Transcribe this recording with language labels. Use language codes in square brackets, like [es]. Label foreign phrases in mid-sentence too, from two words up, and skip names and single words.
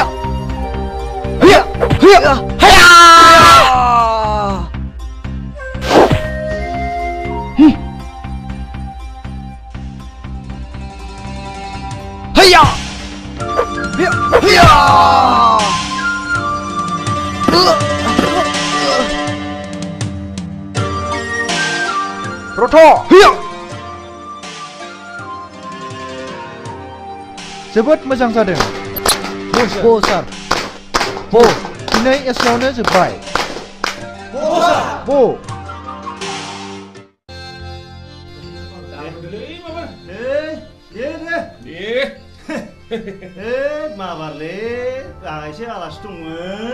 [brx] Hiya! Hiya! Hiya! Hiya! Hiya! Hiya! Roto! Hiya! जोबोद मोजां जादों Bo sir. Bo दिनै एसेयावनो जोब्बाय Bo माबारलै आंहा एसे आलासि दंमोन